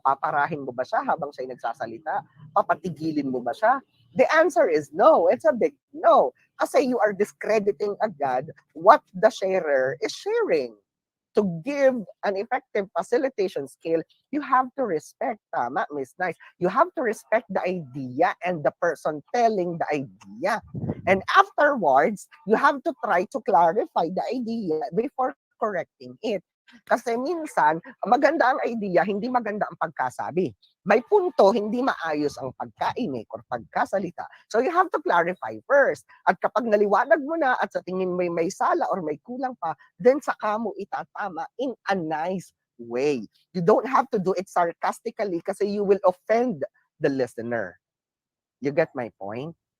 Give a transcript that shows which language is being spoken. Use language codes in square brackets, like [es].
[tl] Paparahin mo ba siya habang siya nagsasalita? Papatigilin mo ba siya? [en] The answer is no. It's a big no. Kasi you are discrediting agad what the sharer is sharing. To give an effective facilitation skill, you have to respect, tama, Miss Nice. You have to respect the idea and the person telling the idea. And afterwards, you have to try to clarify the idea before correcting it. [tl] Kasi minsan, maganda ang idea, hindi maganda ang pagkasabi. May punto, hindi maayos ang pagkainik or pagkasalita. [en] So you have to clarify first. [tl] At kapag naliwanag mo na at sa tingin mo may sala or may kulang pa, then saka mo itatama [en] in a nice way. You don't have to do it sarcastically kasi you will offend the listener. You get my point?